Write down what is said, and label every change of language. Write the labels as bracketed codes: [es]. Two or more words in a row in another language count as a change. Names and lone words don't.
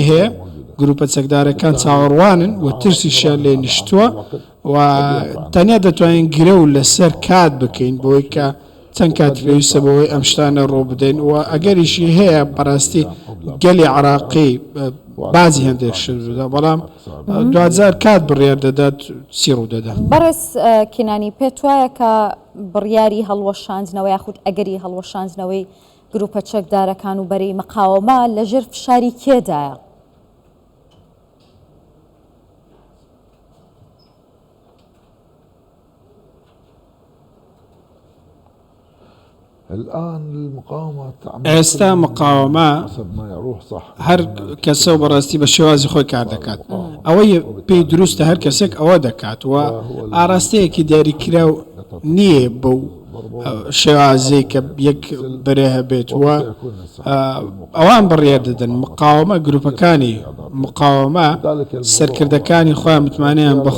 [ckb] هەیە گروپە چەکدارەکان چاوەڕوانن و ترسیشیان لێ نیشتووە و تەنیا دەتوانین گرە و لەسەر کات بکەین بۆی کە چەند کات پێویستە بەوەی ئەم شتانە ڕۆ بدەین و ئەگەریشی هەیە بەڕاستی گەلی عراقی بازی هەندێک شدا بەڵام دوجار کات بڕیار دەدات چی ڕوو دەدا. بەڕێز کینانی پێت وایە کە بڕیاری هەڵوەشاندنەوە یاخود ئەگەری هەڵوەشاندنەوەی گروپە چەکدارەکان و بەرەی مقاومە لەژێر فشاری کێدایە؟ [ar] الآن المقاومة [ckb] ئێستا مقاومە [ar] حسب ما يروح صح [ckb] هەر کەسە و بەڕاستی بە شێوازی خۆی کار دەکات ئەوەی پێی دروستە هەر کەسێک ئەوە دەکات و ئاراستەیەکی دیاریکراو نییە بەو شێوازەی کە یەک بەرێ هەبێت وە ئەوان بڕیار دەدەن مقاومە گروپەکانی مقاومە سەرکردەکانی خۆیان متمانیان بە